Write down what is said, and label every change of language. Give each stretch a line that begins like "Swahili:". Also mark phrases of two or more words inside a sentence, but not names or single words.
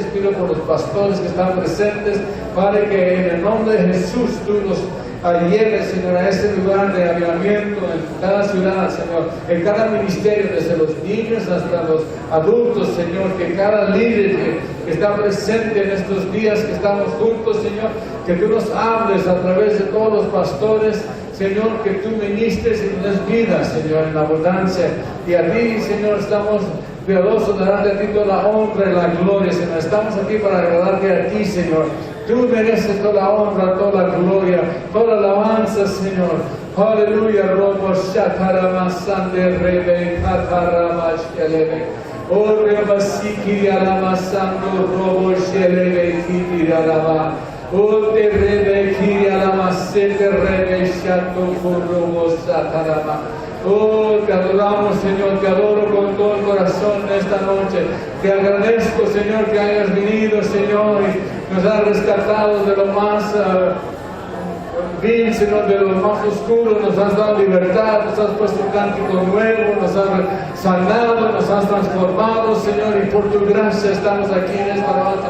Spanish: Pido por los pastores que están presentes, Padre, que en el nombre de Jesús tú nos lleves, Señor, a ese lugar de avivamiento en cada ciudad, Señor, en cada ministerio, desde los niños hasta los adultos, Señor, que cada líder que está presente en estos días que estamos juntos, Señor, que tú nos hables a través de todos los pastores, Señor, que tú ministres y nos des vida, Señor, en abundancia. Y a ti, Señor, estamos piadosos de darte a ti toda la honra y la gloria, Señor. Estamos aquí para agradarte a ti, Señor. Tú mereces toda la honra, toda la gloria, toda la alabanza, Señor. Aleluya. Robo Shataramasande Rebe Kataramashkelebe. O Rebasiki Alamasando Robo Shelebe Kitiraraba. O te Rebe Kirialamasete Rebe Shato Robo Satarama. Oh, te adoramos, Señor, te adoro con todo el corazón esta noche. Te agradezco, Señor, que hayas venido, Señor, y nos has rescatado de lo más vil, Señor, de lo más oscuro. Nos has dado libertad, nos has puesto un cántico nuevo, nos has sanado, nos has transformado, Señor, y por tu gracia estamos aquí en esta noche.